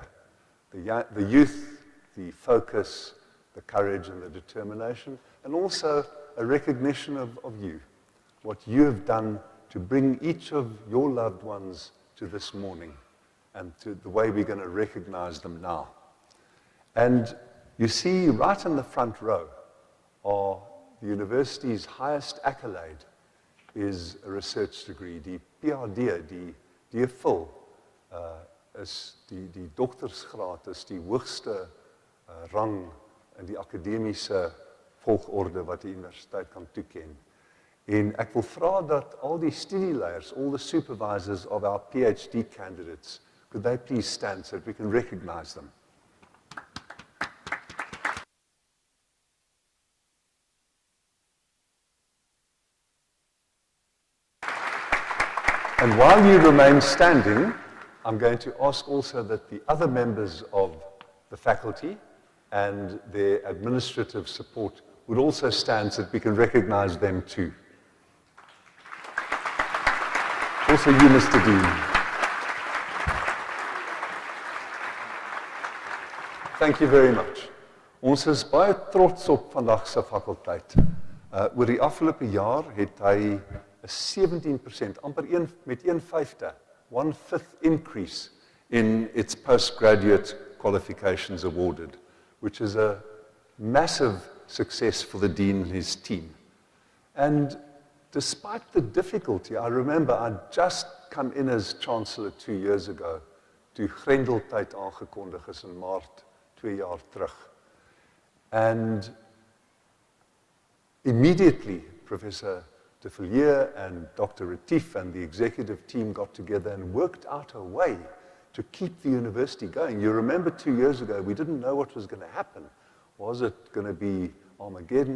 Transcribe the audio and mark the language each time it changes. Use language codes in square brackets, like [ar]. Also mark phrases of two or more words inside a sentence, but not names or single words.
[en] The youth, the focus, the courage and the determination, and also a recognition of you, what you have done to bring each of your loved ones to this morning, and to the way we're going to recognize them now. And you see, right in the front row are the university's highest accolade is a research degree. [af] Die PhD, die DPhil, is die doktersgraad, is die hoogste rang in die akademiese volgorde wat die universiteit kan toeken. En ek wil vra dat al die studieleiers, [en] all the supervisors of our PhD candidates, could they please stand so that we can recognize them? And while you remain standing, I'm going to ask also that the other members of the faculty and their administrative support would also stand so that we can recognize them too. Also you, Mr. Dean. Thank you very much. [af] Ons is baie trots op vandag se fakulteit. Oor die afgelope jaar het hy 'n 17%, amper met 1/5, 1/5 [en] increase in its postgraduate qualifications awarded, which is a massive success for the dean and his team. And despite the difficulty, I remember I'd just come in as chancellor 2 years ago, [af] toe Grendeltyd aangekondig is in Maart 2 jaar terug. [en] And immediately, Professor de Villiers and Dr. Retief and the executive team got together and worked out a way to keep the university going. You remember 2 years ago, we didn't know what was going to happen. Was it going to be Armageddon?